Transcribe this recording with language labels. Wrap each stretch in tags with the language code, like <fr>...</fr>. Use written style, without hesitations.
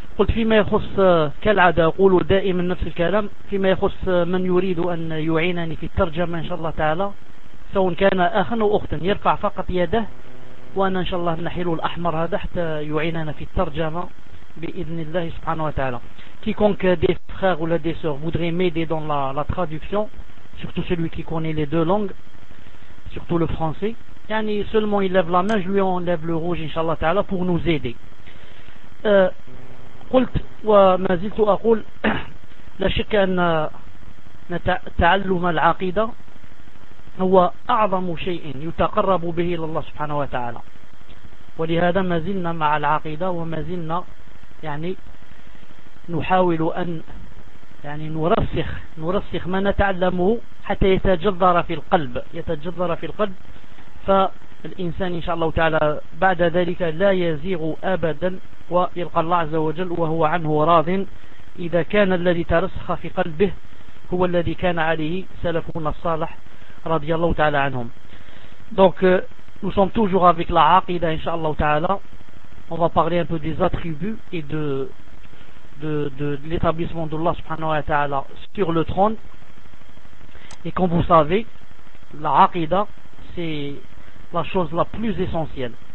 <ar>قلت فيما يخص كالعادة أقول دائما نفس الكلام، فيما يخص من يريد أن يعينني في الترجمة إن شاء الله تعالى، سواء كان أخا أو أختا، يرفع فقط يده وأنا إن شاء الله نحيله الأحمر هذا حتى يعيننا في الترجمة bi'idhnillah subhanahu wa ta'ala.</ar> <fr>Quiconque des frères ou des sœurs voudrait m'aider dans la traduction, surtout celui qui connaît les deux langues, surtout le français, yani seulement il lève la main, je lui enlève le rouge inshallah ta'ala pour nous aider.</fr> <ar>قلت وما زلت اقول لا شك ان تعلم العقيده هو اعظم شيء يتقرب به الى الله سبحانه وتعالى، ولهذا ما زلنا مع العقيده وما زلنا يعني نحاول ان يعني نرسخ ما نتعلمه حتى يتجذر في القلب. فالانسان ان شاء الله تعالى بعد ذلك لا يزيغ ابدا ويلقى الله عز وجل وهو عنه راض، إذا كان الذي ترسخ في قلبه هو الذي كان عليه سلفنا الصالح رضي الله تعالى عنهم.</ar> <fr>Donc nous sommes toujours avec la aqida inshallah ta'ala. On va parler un peu des attributs et de l'établissement d'Allah subhanahu wa ta'ala sur le trône. Et comme vous savez, la aqida c'est la chose la plus essentielle.</fr>